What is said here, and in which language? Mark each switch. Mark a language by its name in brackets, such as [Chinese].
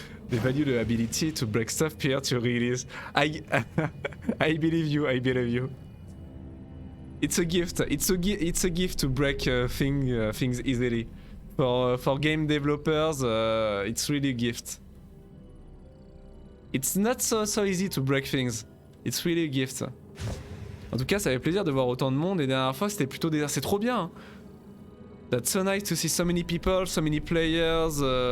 [English] They value the ability to break stuff prior to release. I believe you. I believe you. It's a gift. It's a gift to break things easily. For game developers, it's really a gift. It's not so easy to break things. It's really a gift. [French] En tout cas, ça fait plaisir de voir autant de monde. Et la dernière fois, c'était plutôt désert. C'est trop bien. Hein. [English] That's so nice to see so many people, so many players.